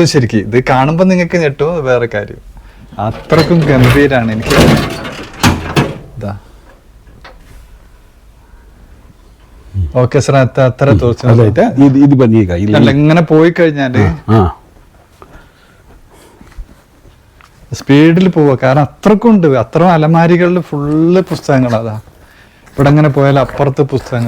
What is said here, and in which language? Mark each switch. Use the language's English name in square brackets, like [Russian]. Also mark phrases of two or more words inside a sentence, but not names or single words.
[Malayalam] ശരിക്കും ഇത് കാണുമ്പോൾ നിങ്ങൾക്ക് ഞെട്ടും, വേറെ കാര്യം. അത്രക്കും ഗംഭീരാണ്. എനിക്ക് ഇതാ. [English] OK sir, [Malayalam] അത്ര തോന്നുന്നു. [Kannada] ಇದು ಬನ್ನಿ ಈಗ [Malayalam] അല്ല, ഇങ്ങനെ പോയി കഴിഞ്ഞാല് സ്പീഡിൽ പോവുക. കാരണം അത്രക്കുണ്ട്. അത്ര അലമാരികളിൽ ഫുള്ള് പുസ്തകങ്ങൾ. അതാ ഇവിടെ അങ്ങനെ പോയാൽ അപ്പുറത്ത് പുസ്തകങ്ങൾ.